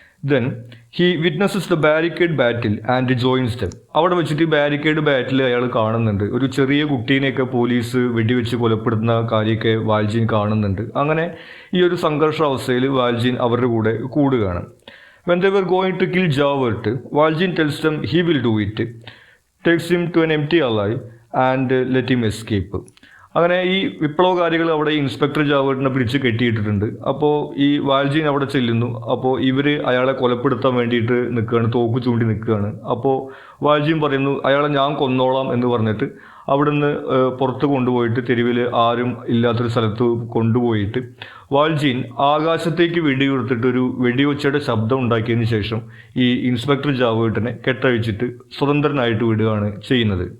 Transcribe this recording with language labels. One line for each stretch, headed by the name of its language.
English: Then he witnesses the barricade battle and joins them.
Malayalam: അവിടെ വെച്ചിട്ട് ഈ ബാരിക്കേഡ് ബാറ്റിൽ അയാൾ കാണുന്നുണ്ട് ഒരു ചെറിയ കുട്ടീനെയൊക്കെ പോലീസ് വെടിവെച്ച് കൊലപ്പെടുത്തുന്ന കാര്യമൊക്കെ വാൾജീൻ കാണുന്നുണ്ട്. അങ്ങനെ ഈ ഒരു സംഘർഷാവസ്ഥയിൽ വാൾജീൻ അവരുടെ കൂടെ കൂടുകയാണ്.
English: When they were going to kill Javert, Valjean tells them he will do it, takes him to an empty alley and let him escape.
Malayalam: അങ്ങനെ ഈ വിപ്ലവകാരികൾ അവിടെ ഇൻസ്പെക്ടർ ജാവർട്ടിനെ പിടിച്ച് കെട്ടിയിട്ടിട്ടുണ്ട്. അപ്പോൾ ഈ വാൾജീൻ അവിടെ ചെല്ലുന്നു. അപ്പോൾ ഇവർ അയാളെ കൊലപ്പെടുത്താൻ വേണ്ടിയിട്ട് നിൽക്കുകയാണ്, തോക്ക് ചൂണ്ടി നിൽക്കുകയാണ്. അപ്പോൾ വാൾജീൻ പറയുന്നു അയാളെ ഞാൻ കൊന്നോളാം എന്ന് പറഞ്ഞിട്ട് അവിടുന്ന് പുറത്ത് കൊണ്ടുപോയിട്ട് തെരുവിൽ ആരും ഇല്ലാത്തൊരു സ്ഥലത്ത് കൊണ്ടുപോയിട്ട് വാൾജീൻ ആകാശത്തേക്ക് വെടിയുതിർത്തിട്ടൊരു വെടിയൊച്ചയുടെ ശബ്ദം ഉണ്ടാക്കിയതിന് ശേഷം ഈ ഇൻസ്പെക്ടർ ജാവേർട്ടിനെ കെട്ടഴിച്ചിട്ട് സ്വതന്ത്രനായിട്ട് വിടുകയാണ് ചെയ്യുന്നത്.